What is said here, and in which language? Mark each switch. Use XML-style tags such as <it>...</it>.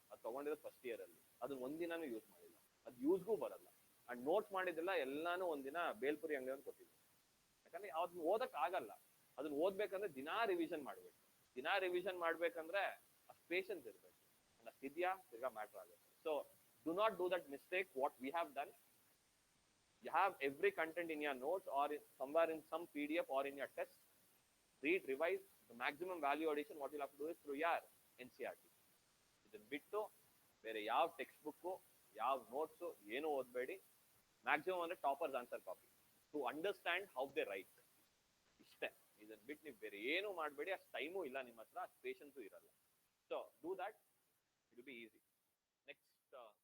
<kn>ಅದು ತಗೊಂಡಿರೋದು first year ಅಲ್ಲಿ, ಅದನ್ನ ಒಂದಿನಾನು ಯೂಸ್ ಮಾಡಿಲ್ಲ, ಅದು ಯೂಸ್ಗೂ ಬರಲ್ಲ. ಅಂಡ್ ನೋಟ್ಸ್ ಮಾಡಿದ್ದೆಲ್ಲ ಎಲ್ಲಾನು ಒಂದಿನ ಬೇಲ್ಪುರಿ ಅಂಗಡಿ ಕೊಟ್ಟಿದ್ದೆ. ಯಾಕಂದ್ರೆ ಅದನ್ನ ಓದಕ್ ಆಗಲ್ಲ, ಅದನ್ನ ಓದ್ಬೇಕಂದ್ರೆ ದಿನಾ ರಿವಿಷನ್ ಮಾಡ್ಬೇಕು. ದಿನಾ ರಿವಿಷನ್ ಮಾಡ್ಬೇಕಂದ್ರೆ ಅಷ್ಟು ಪೇಷನ್ಸ್ ಇರ್ಬೇಕು, ಅಷ್ಟಿದ್ಯಾ ತಿರ್ಗಾ ಮ್ಯಾಟ್ರ್ ಆಗುತ್ತೆ.</kn> <en>So do not do that mistake what we have done. You have every content in your notes or somewhere in some PDF or in your test. Read, revise. The maximum value addition what you'll have to do is through your NCERT.</en> <kn>ಇದನ್ನ ಬಿಟ್ಟು ಬೇರೆ ಯಾವ text book, ಯಾವ notes ಏನು ಓದಬೇಡಿ.</kn> <en>Maximum ಅಂದ್ರೆ toppers answer copy to understand how they write.</en> <kn>ಇಷ್ಟೇ, ಇದನ್ನ ಬಿಟ್ಟು ನೀವು ಬೇರೆ ಏನು ಮಾಡಬೇಡಿ. ಅಷ್ಟು ಟೈಮು ಇಲ್ಲ ನಿಮ್ಮ ಹತ್ರ, ಅಷ್ಟು ಪೇಷನ್ಸು ಇರಲ್ಲ.</kn> <en>So do that, it will be easy. Next</en>